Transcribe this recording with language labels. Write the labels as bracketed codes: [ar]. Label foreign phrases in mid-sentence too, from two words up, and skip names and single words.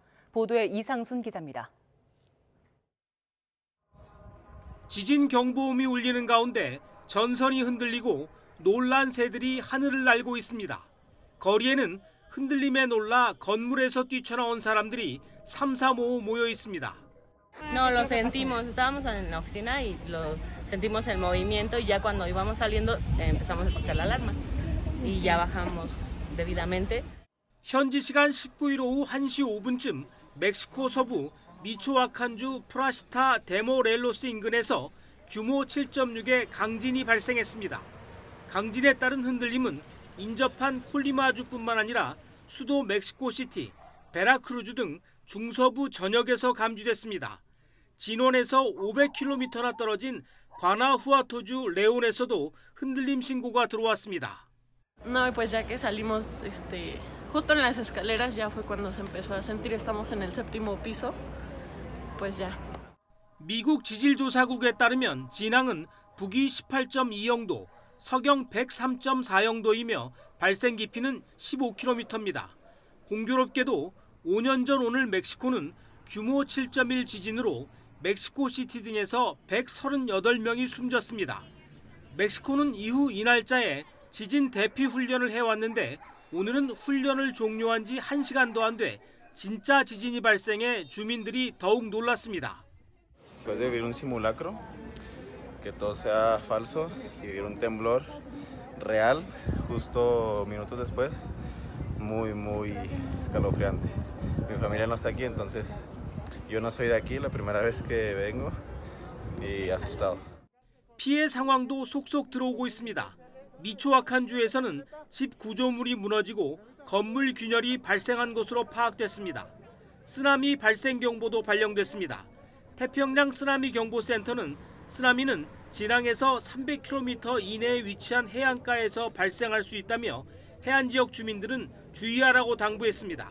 [ko] 보도에 이상순 기자입니다. 지진 경보음이 울리는 가운데 전선이 흔들리고 놀란 새들이 하늘을 날고 있습니다. 거리에는 흔들림에 놀라 건물에서 뛰쳐나온 사람들이 삼삼오오 모여 있습니다. [es] No, lo sentimos. Estábamos en la oficina y lo sentimos el movimiento y ya cuando íbamos saliendo empezamos a escuchar la alarma y ya bajamos debidamente. [ko] 현지 시간 19일 오후 1시 5분쯤 멕시코 서부 미초아칸주 프라시타 데모렐로스 인근에서 규모 7.6의 강진이 발생했습니다. 강진에 따른 흔들림은 인접한 콜리마주뿐만 아니라 수도 멕시코시티, 베라크루즈 등 중서부 전역에서 감지됐습니다. 진원에서 500km나 떨어진 과나후아토주 레온에서도 흔들림 신고가 들어왔습니다. [es] No, pues ya que salimos justo en las escaleras ya fue cuando se empezó a sentir. Estamos en el 7º piso. Pues ya. [ko] 미국 지질조사국에 따르면 진앙은 북위 18.2영도, 서경 103.4영도이며 발생 깊이는 15km입니다. 공교롭게도 5년 전 오늘 멕시코는 규모 7.1 지진으로 멕시코시티 등에서 138명이 숨졌습니다. 멕시코는 이후 이 날짜에 지진 대피 훈련을 해왔는데 오늘은 훈련을 종료한 지 1시간도 안 돼 진짜 지진이 발생해 주민들이 더욱 놀랐습니다. [es] Después de vivir un simulacro, que todo sea falso y vivir un temblor real justo minutos después, muy escalofriante. Mi familia no está aquí, entonces yo no soy de aquí, la primera vez que vengo y asustado. [ko] 피해 상황도 속속 들어오고 있습니다. 미초아칸주에서는 집 구조물이 무너지고 건물 균열이 발생한 것으로 파악됐습니다. 쓰나미 발생 경보도 발령됐습니다. 태평양 쓰나미 경보센터는 쓰나미는 진앙에서 300km 이내에 위치한 해안가에서 발생할 수 있다며 해안 지역 주민들은 주의하라고 당부했습니다.